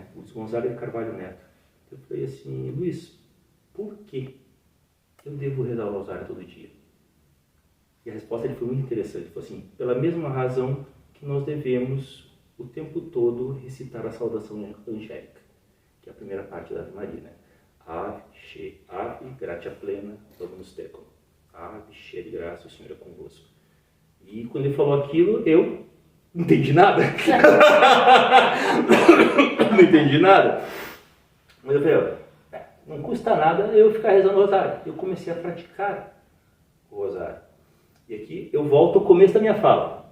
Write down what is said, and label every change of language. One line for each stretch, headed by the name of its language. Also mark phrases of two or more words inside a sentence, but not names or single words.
Portuguese: O Gonzaga de Carvalho Neto. Eu falei assim: Luiz, por que eu devo rezar o Rosário todo dia? E a resposta dele foi muito interessante. Ele falou assim: pela mesma razão que nós devemos o tempo todo recitar a saudação angélica, que é a primeira parte da Ave Maria, né?
Latin: Ave, gratia plena, Dominus tecum. Ave,
Portuguese: cheia de graça, o Senhor é convosco. E quando ele falou aquilo, eu não entendi nada. Não entendi nada. Mas eu falei: não custa nada eu ficar rezando o rosário. Eu comecei a praticar o rosário. E aqui eu volto ao começo da minha fala.